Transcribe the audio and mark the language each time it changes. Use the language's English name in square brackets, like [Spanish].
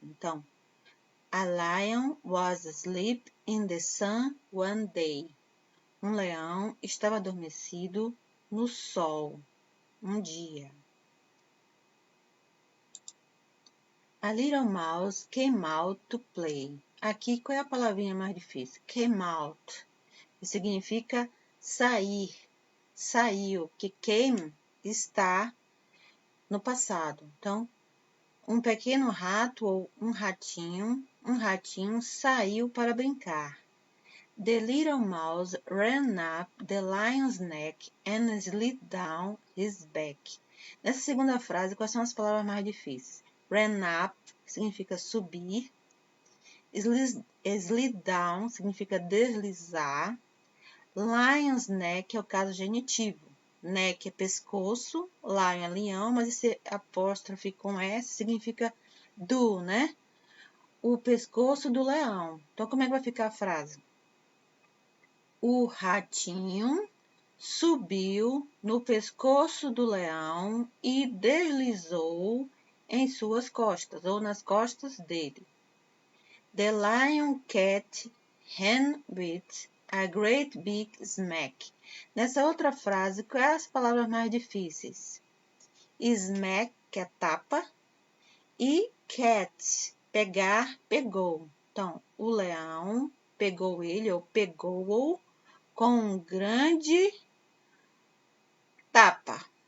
[English] Então, a lion was asleep in the sun one day. [Portuguese] Um leão estava adormecido no sol, um dia. [English] A little mouse came out to play. [Portuguese] Aqui, qual é a palavrinha mais difícil? [English] Came out, [Portuguese] que significa sair, saiu, que came está no passado. Então, um pequeno rato ou um ratinho saiu para brincar. [English] The little mouse ran up the lion's neck and slid down his back. [Portuguese] Nessa segunda frase, quais são as palavras mais difíceis? [English] Ran up [Portuguese] significa subir. [English] Slid down [Portuguese] significa deslizar. [English] Lion's neck [Portuguese] é o caso genitivo. Neck é pescoço, lion é leão, mas esse apóstrofe com S significa do, né? O pescoço do leão. Então, como é que vai ficar a frase? O ratinho subiu no pescoço do leão e deslizou em suas costas, ou nas costas dele. [English] The lion cat ran with a great big smack. [Portuguese] Nessa outra frase, quais as palavras mais difíceis? Smack, que é tapa, e cat, pegar, pegou. Então, o leão pegou ele, ou pegou-o, com um grande tapa.